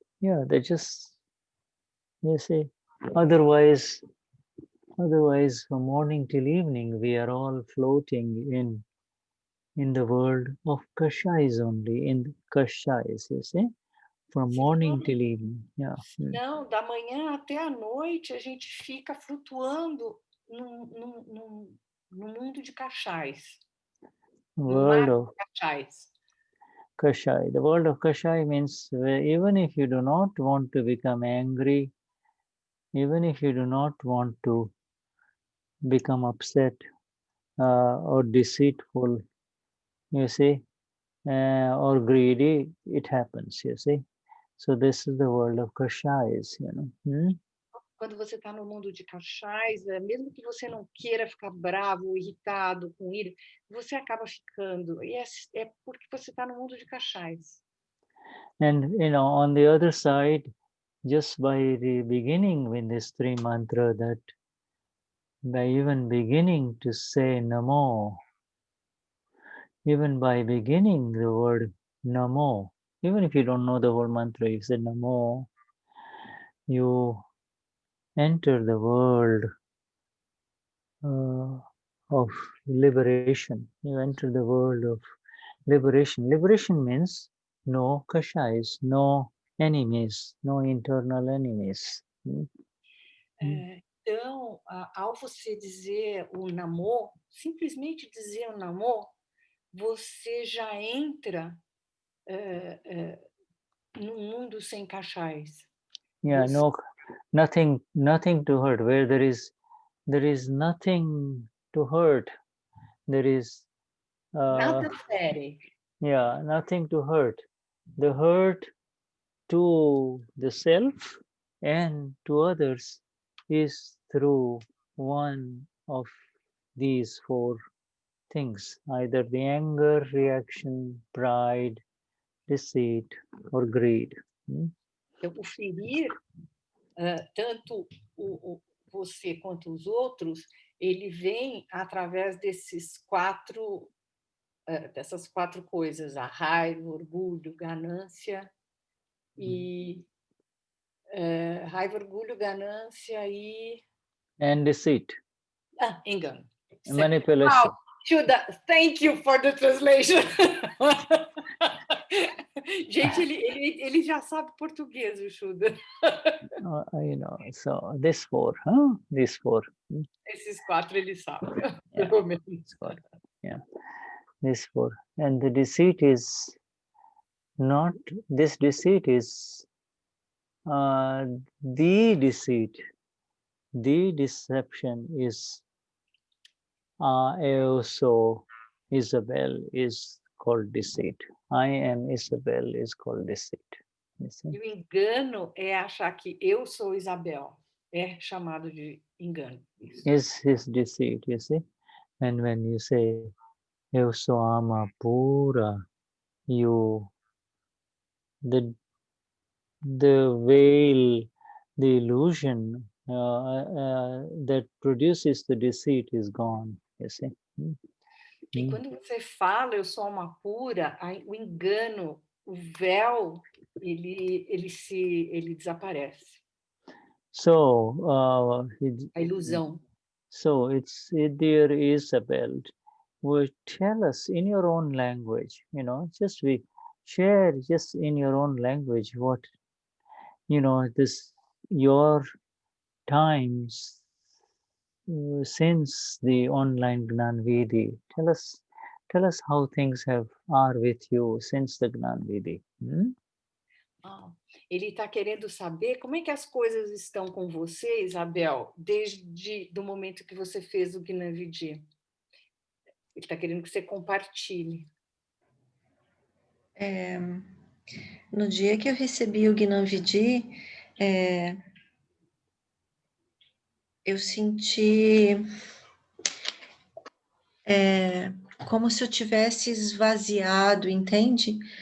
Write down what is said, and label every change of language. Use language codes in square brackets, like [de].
[en] Yeah, they just, you see, otherwise from morning till evening, we are all floating in the world of kashais only, in kashais, you see, from morning till evening. Yeah. [pt] Não, da manhã até a noite a gente fica flutuando no mundo de cachais. [en] World of cachais. Kashai. The world of Kashai means even if you do not want to become angry, even if you do not want to become upset or deceitful, you see, or greedy, it happens, you see. So this is the world of Kashais, [pt] Quando você está no mundo de cachais, mesmo que você não queira ficar bravo, irritado, com ira, você acaba ficando. E é porque você está no mundo de cachais. [en] And, on the other side, just by the beginning with this three mantra, that by even beginning to say Namo, even by beginning the word Namo, even if you don't know the whole mantra, you say Namo, you enter the world of liberation. You enter the world of liberation. Liberation means no kashais, no enemies, no internal enemies. [pt] Então, ao você dizer o Namo, simplesmente dizer o Namo, você já entra no mundo sem cachais. [en] Yeah, nothing to hurt. Where there is nothing to hurt, there is [pt] nada fere. [en] Yeah, nothing to hurt. The hurt to the self and to others is through one of these four things, either the anger, reaction, pride, deceit, or greed. [pt] Então, o ferir, tanto você quanto os outros, ele vem através desses quatro dessas 4 coisas, a raiva, orgulho, ganância e raiva, orgulho, ganância e [en] And deceit, [pt] engano. [en] manipulation. Wow, Shuddha, thank you for the translation. [pt] Gente, ele já sabe português, o Shuddha. [en] You know, so this 4, huh? These 4. [pt] Esses 4 ele sabe, [en] Yeah, [pt] pelo menos. [en] this 4. Yeah, this 4. And the deceit is not, this deceit is the deceit. The deception is also Isabel is called deceit. I am Isabel is called deceit. You see? [pt] E o engano é achar que eu sou Isabel. É chamado de engano. [en] Is his deceit, you see? And when you say [pt] eu sou alma pura, [en] the veil, the illusion that produces the deceit is gone, you see? [pt] E quando você fala eu sou alma pura, o engano, o véu, ele desaparece. [en] So [pt] A ilusão. [en] So dear Isabel, will tell us in your own language, you know, just we share just in your own language what, you know, this your times since the online Gnan Vidi. Tell us how things are with you since the Gnan Vidi. [pt] Ele está querendo saber como é que as coisas estão com você, Isabel, desde do momento que você fez o Gnani Vidi. Ele está querendo que você compartilhe. No dia que eu recebi o Gnani Vidi, eu senti como se eu tivesse esvaziado, entende?